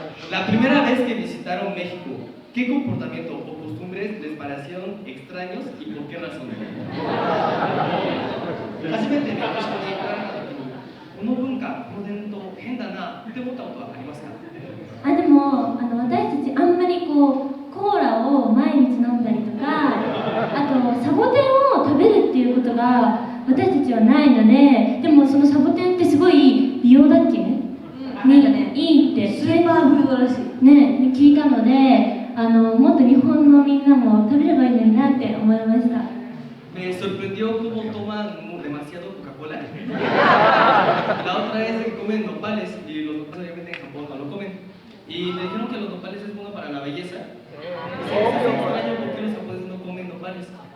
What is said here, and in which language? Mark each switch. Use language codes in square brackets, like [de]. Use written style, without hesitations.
[es] La primera vez que visitaron México, ¿qué comportamiento o costumbres les parecieron extraños y por qué razón? [ja] 初めてメキシコに行かれた時に、この文化、この伝統、変だなって思ったことはありますか？でも私たちあんまりコーラを毎日飲んだりとか、あとサボテンを食べるっていうことが私たちはないので、でもそのサボテンってすごい美容だっけ、いいってスーパーフードらしいね聞いたので、もっと日本のみんなも食べればいいのになって思いました。 [es] Me sorprendió cómo toman demasiado Coca-Cola. La otra es que comen nopales y los nopales obviamente en Japón no lo comen. Y me dijeron que los nopales es bueno para la belleza. Y se me hace extraño por qué los japoneses no comen nopales.